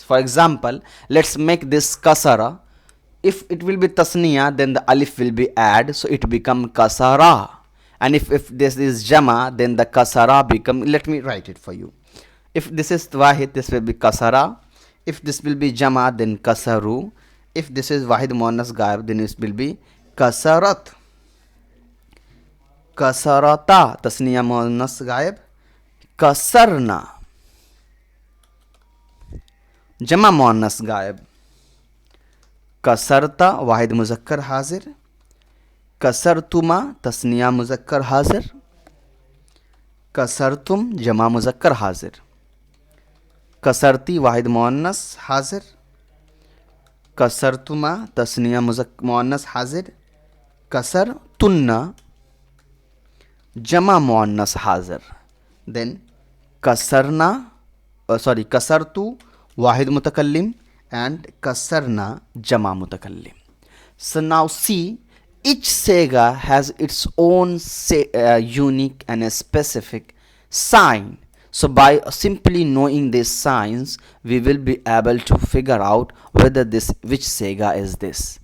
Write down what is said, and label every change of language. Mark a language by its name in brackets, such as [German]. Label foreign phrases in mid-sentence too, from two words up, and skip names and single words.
[English] For example, let's make this kasara. If it will be tasniya, then the alif will be add, so it become kasara. And if this is jama, then the kasara become, let me write it for you. If this is wahid, this will be kasara. If this will be jama, then kasaru. If this is [Arabic] واحد مؤنث غائب, [English] then it will be kasarat. [Arabic] كسرتا، تثنية مؤنث غائب، كسرن، جمع مؤنث غائب, كسرتَ، واحد مذكر حاضر، كسرتما، تثنية مذكر حاضر، كسرتم، جمع مذكر حاضر، كسرتِ، واحد مؤنث حاضر، كسرتما، تثنية مؤنث حاضر، كسرتنّ، جمع مؤنث حاضر. Then كسرنا، كسرتُ، واحد متكلم, and كسرنا، جمع متكلم. [English] So now see, each sega has its own unique and a specific sign. So by simply knowing these signs, we will be able to figure out whether which sega is this.